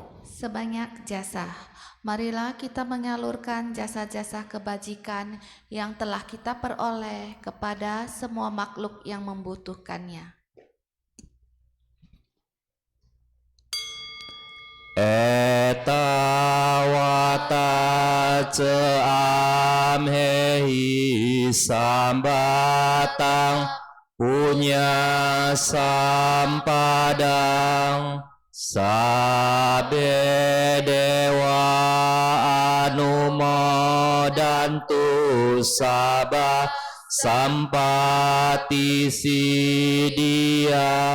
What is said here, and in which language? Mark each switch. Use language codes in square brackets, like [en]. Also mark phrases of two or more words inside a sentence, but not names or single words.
[id] Sebanyak jasa, marilah kita menyalurkan jasa-jasa kebajikan yang telah kita peroleh kepada semua makhluk yang membutuhkannya. [pi] Eta wata ceam hehi sambatang punya sampadang sabe dewa anumodantu sabah sampati sidia.